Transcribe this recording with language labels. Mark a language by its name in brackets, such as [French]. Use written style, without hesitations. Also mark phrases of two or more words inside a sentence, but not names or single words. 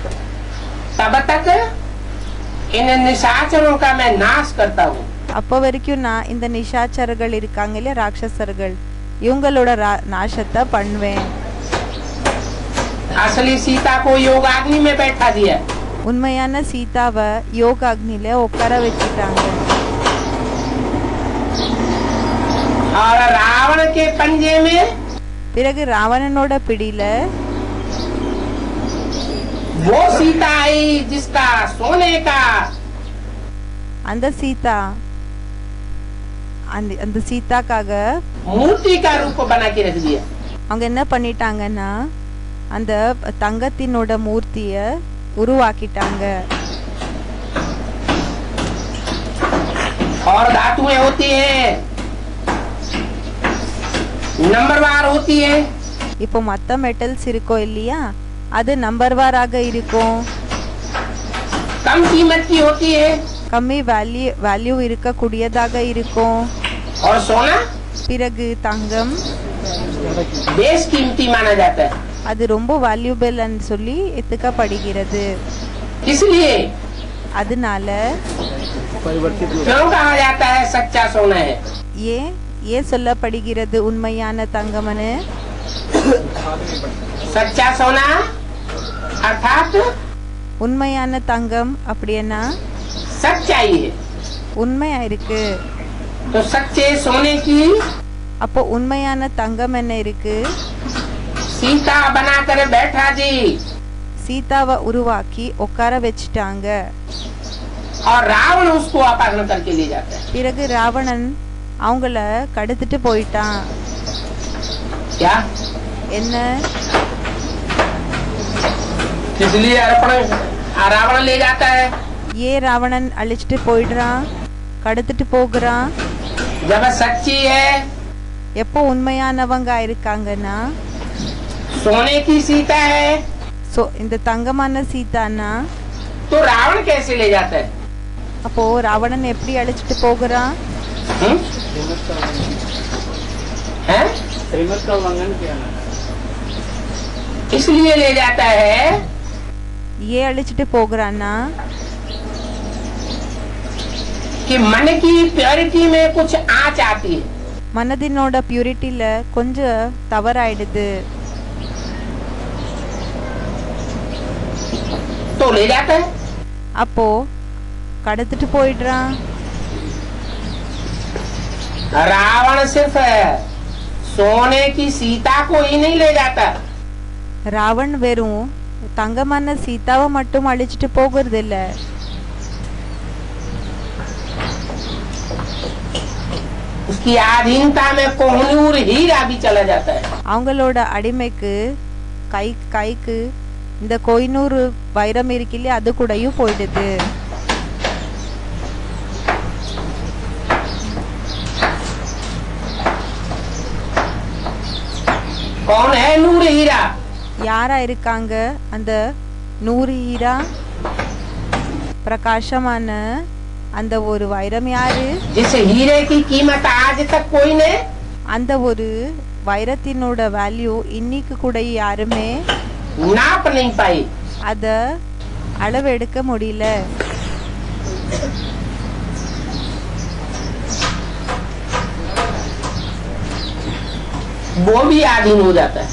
[Hindi] तब तक इन निशाचरों का मैं नाश करता हूँ। [Tamil] அப்போ வரைக்கும் நான் இந்த நிஷாச்சரர்கள் இருக்காங்க இல்லையா, ராட்சசர்கள், இவங்களோட நாசத்தை பண்ணுவேன். [Hindi] असली सीता को योगाग्नि में बैठा दिया। [Tamil] உண்மையான சீதாவை யோகாக்னில உட்கார வச்சுட்டாங்க. [Hindi] और रावण के पंजे में [Tamil] பிறகு ராவணனோட பிடியில [Hindi] वो सीता आई जिसका सोने का [Tamil] அந்த சீதா அந்த சீதாக்காக [Hindi] मूर्ति का रूप बना के रख दिया। [Tamil] அவங்க என்ன பண்ணிட்டாங்கன்னா அந்த தங்கத்தினோட மூர்த்திய உருவாக்கிட்டாங்க. [Hindi] और धातुएं होती है, नंबरवार होती है। [Tamil] இப்போ மத்த மெட்டல்ஸ் இருக்கோ இல்லையா, அது நம்பர்வாராக இருக்கும். [Hindi] कम कीमत की होती है। [Tamil] கம்மி வேல்யூ இருக்கக்கூடியதாக இருக்கும். [Hindi] और सोना [Tamil] பிறகு தங்கம் [Hindi] बेशकीमती माना जाता है। [Tamil] அது ரொம்ப வேல்யூபிள் சொல்லி எத்துக்கப்படுகிறது. [Hindi] इसलिए [Tamil] அதனால [Hindi] परिवर्तित क्यों कहा जाता है सच्चा सोना है? [Tamil] ஏன் சொல்லப்படுகிறது உண்மையான தங்கம்னு? [Hindi] सच्चा सोना अर्थात [Tamil] உண்மையான தங்கம் அப்படின்னா [Hindi] सच्चाई है। [Tamil] உண்மையா இருக்கு. [Hindi] तो सच्चे सोने की [Tamil] அப்போ உண்மையான தங்கம் என்ன இருக்கு? [Hindi] सीता बनाकर बैठा दी [Tamil] சீதாவை உருவாக்கி உட்கார வச்சுட்டாங்க. [Hindi] और रावण उसको अपहरण करके ले जाता है। [Tamil] பிறகு ராவணன் அவங்கள கடத்திட்டு போயிட்டான். [Hindi] क्या? [Tamil] என்ன? [Hindi] इसलिए रावण ले जाता है। [Tamil] ராவணன் அழிச்சிட்டு போயிடுறான், கடத்திட்டு போகிறான்? [Hindi] जब सच्ची है, [Tamil] எப்போ உண்மையானவங்க இருக்காங்கன்னா [Hindi] सोने की सीता है, [Tamil] இந்த தங்கமான சீதானா [Hindi] तो रावण कैसे ले जाता है? [Tamil] அப்போ ராவணன் எப்படி அழிச்சிட்டு போகிறான்? [Hindi] हैं? श्रीमत का उल्लंघन किया ना। इसलिए ले जाता है [Tamil] அழிச்சிட்டு போகிறான்னா [Hindi] कि मन की प्योरिटी में कुछ आँच आती है। [Tamil] மனதினோட பியூரிட்டில கொஞ்சம் தவறாயிடுது. [Hindi] तो ले जाता है। [Tamil] அப்போ கடத்திட்டு போயிடுறான். [Hindi] रावण सिर्फ सोने की सीता को ही नहीं ले जाता। [Tamil] ராவண் வெறும் தங்கமான சீதாவை மட்டும் அழிச்சிட்டு போகிறது இல்ல, [Hindi] उसकी आधीनता में कोहनूर हीरा भी चला जाता है। [Tamil] அவங்களோட அடிமைக்கு கைக்கு இந்த கோயினூர் வைரம் இருக்கில்ல, அது கூடயும் போயிடுது. [Hindi] कौन है नूर हीरा? [Tamil] யாரா இருக்காங்க அந்த 100 ஹீரா பிரகாசமான அந்த ஒரு வைரம் யாரு? [Hindi] जिस हीरे की कीमत आज तक कोई ने [Tamil] அந்த ஒரு வைரத்தினோட வேல்யூ இன்னைக்கு கூட யாருமே [Hindi] नाप नहीं पाई। [Tamil] அத அளவெடுக்க முடியல. [Hindi] वो भी आधीन हो जाता है।